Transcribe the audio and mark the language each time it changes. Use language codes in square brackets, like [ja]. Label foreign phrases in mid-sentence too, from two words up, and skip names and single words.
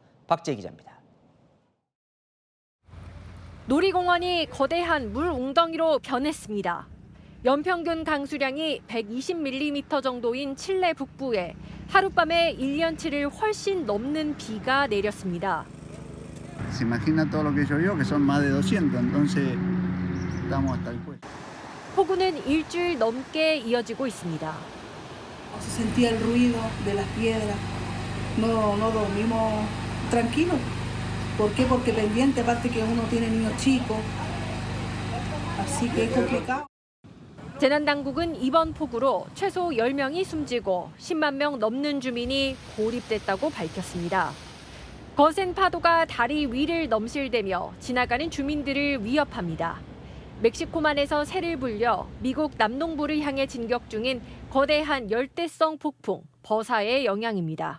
[ko] 박재희 기자입니다. 놀이공원이 거대한 물 웅덩이로 변했습니다. 연평균 강수량이 120mm 정도인 칠레 북부에 하룻밤에 1년치를 훨씬 넘는 비가 내렸습니다. [es] Se imagina todo lo que llovió, que son más de 200, entonces estamos hasta el cuello. [ko] 폭우는 일주일 넘게 이어지고 있습니다. [es] Se sentía el ruido de las piedras. No dormimos tranquilos. ¿Por qué? Porque pendiente, aparte que uno tiene niños chicos. Así que es complicado. [ko] 재난당국은 이번 폭우로 최소 10명이 숨지고 10만 명 넘는 주민이 고립됐다고 밝혔습니다. 거센 파도가 다리 위를 넘실대며 지나가는 주민들을 위협합니다. 멕시코만에서 새를 불려 미국 남동부를 향해 진격 중인 거대한 열대성 폭풍 버사의 영향입니다.